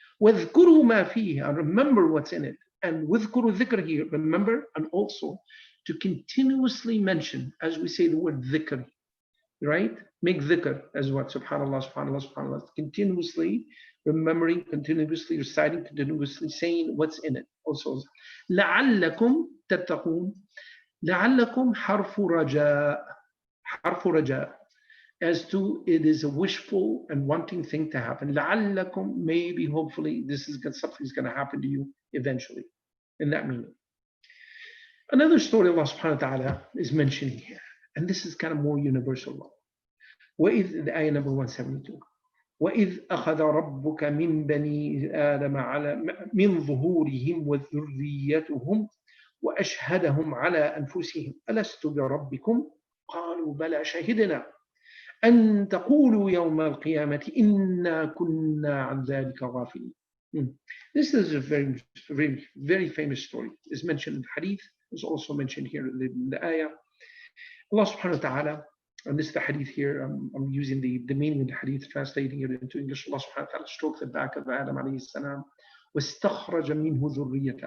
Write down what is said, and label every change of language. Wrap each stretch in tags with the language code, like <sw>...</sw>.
<ar>وَاذْكُرُوا مَا فِيهِ,</ar> <en>and remember what's in it. And وَاذْكُرُوا dhikr here, remember, and also to continuously mention, as we say the word dhikr. right? Make dhikr as what? Subhanallah, subhanallah, subhanallah. Continuously remembering, continuously reciting, continuously saying what's in it. Also,</en> <ar>لعلكم تتقون. لعلكم حرف رجاء. حرف رجاء.</ar> <en>As to it is a wishful and wanting thing to happen. لعلكم, maybe, hopefully, this is something's going to happen to you eventually. In that meaning. Another story Allah subhanahu wa ta'ala is mentioning here. And this is kind of more universal law. وإذ, the ayah number 172.</en> <ar>وإذ أخذ ربك من بني آدم على من ظهورهم وذريتهم وأشهدهم على أنفسهم ألست بربكم قالوا بلى شهدنا أن تقولوا يوم القيامة إنا كنا عن ذلك غافلين.</ar> <en>This is a very famous story. It's mentioned in the hadith. It's also mentioned here in the ayah. Allah subhanahu wa ta'ala, and this is the hadith here, I'm using the meaning of the hadith, translating it into English. Allah subhanahu wa ta'ala stroked the back of Adam alayhi salam.</en> <ar>وَاسْتَخْرَجَ مِنْهُ ذُرِّيَّةً.</ar>